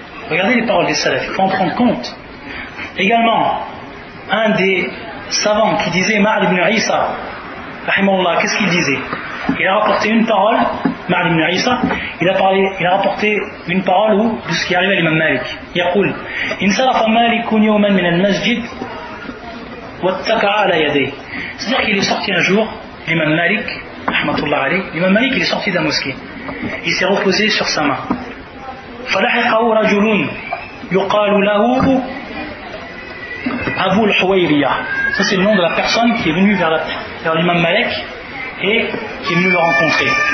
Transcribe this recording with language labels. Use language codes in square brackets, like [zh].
[fr] Regardez les paroles des salafs, il faut en prendre compte. Également, un des savants qui disait Ma'al ibn Isa, rahimahullah, qu'est-ce qu'il disait? Il a rapporté une parole, Ma'al ibn Isa, il a rapporté une parole de ce qui arrive à l'imam Malik. [ar] يقول انصرف مالك يوما من المسجد واتكأ على يديه. [fr] C'est-à-dire qu'il est sorti un jour, l'imam Malik, rahmatullah alayh, l'imam Malik il est sorti de la mosquée. Il s'est reposé sur sa main. [ar] فلحقه رجل يقال له أبو الحويرية. [fr] Ça c'est le nom de la personne qui est venue vers l'imam Malik et qui est venu le rencontrer.